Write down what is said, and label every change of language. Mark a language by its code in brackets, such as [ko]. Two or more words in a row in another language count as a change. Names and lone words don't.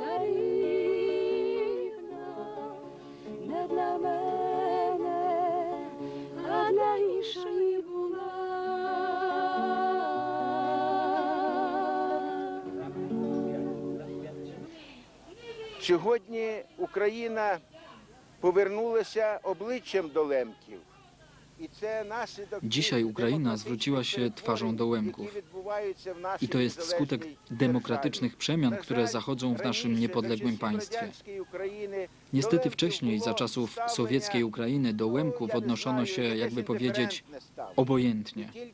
[uk] чарівна, не для мене, а для іншої була. Сьогодні Україна повернулася обличчям do Lemkів. [pl] Dzisiaj Ukraina zwróciła się twarzą do Łemków. I to jest skutek demokratycznych przemian, które zachodzą w naszym niepodległym państwie. Niestety wcześniej, za czasów sowieckiej Ukrainy, do Łemków odnoszono się, jakby powiedzieć, obojętnie.